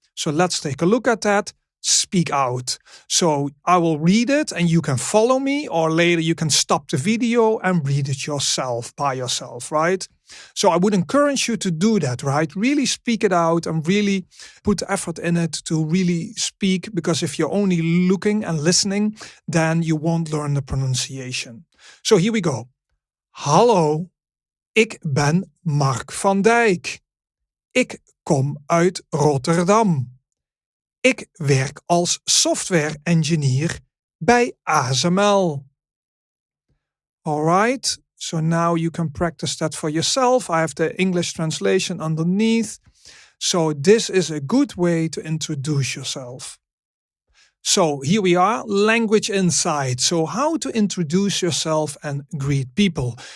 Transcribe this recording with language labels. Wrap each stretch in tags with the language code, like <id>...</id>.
<en>So let's take a look at that. Speak out. So I will read it and you can follow me, or later you can stop the video and read it yourself by yourself, right? So I would encourage you to do that, right? Really speak it out and really put effort in it to really speak, because if you're only looking and listening, then you won't learn the pronunciation. So here we go.</en> <nl>Hallo, ik ben Mark van Dijk. Ik kom uit Rotterdam. Ik werk als software engineer bij ASML.</nl> <en>All right, so now you can practice that for yourself. I have the English translation underneath. So this is a good way to introduce yourself. So here we are, language insight. So how to introduce yourself and greet people.</en>